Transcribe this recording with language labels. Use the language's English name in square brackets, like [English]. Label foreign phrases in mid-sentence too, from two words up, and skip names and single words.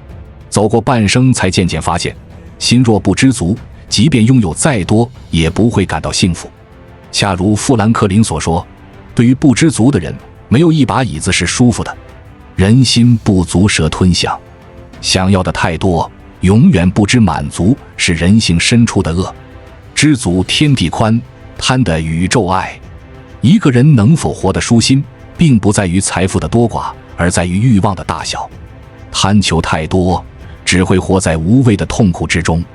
[Chinese] 走過半生，才漸漸發現，心若不知足，即便擁有再多，也不會感到幸福。恰如富兰克林所說，對於不知足的人，沒有一把椅子是舒服的。人心不足蛇吞象，想要的太多，永遠不知滿足，是人性深處的惡。知足天地寬，貪得宇宙愛。一個人能否活得舒心，並不在於財富的多寡，而在於慾望的大小。貪求太多，只會活在無謂的痛苦之中。